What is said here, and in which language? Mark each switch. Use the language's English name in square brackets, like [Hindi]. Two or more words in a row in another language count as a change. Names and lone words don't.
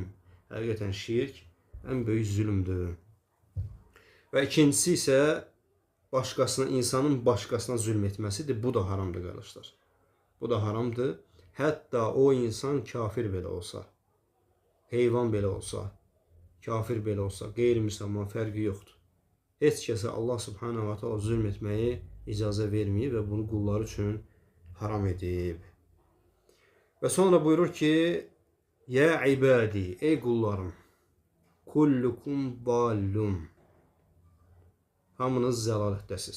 [Azerbaijani] Həqiqətən şirk ən böyük zülmdür. Və ikincisi isə insanın başqasına zülm etməsidir. Bu da haramdır qardaşlar. Bu da haramdır. Hətta o insan kafir belə olsa, heyvan belə olsa, kafir belə olsa, qeyri-müsəlman fərqi yoxdur. Heç kəsə [Arabic] الله سبحانه وتعالى [Azerbaijani] zülm etməyi icazə verməyib və bunu qullar üçün haram edib. Və sonra buyurur ki, [Arabic] يا عبادي, [Azerbaijani] ey qullarım, [Arabic] كلكم ضال. [Azerbaijani] Hamınız zəlalətdəsiz.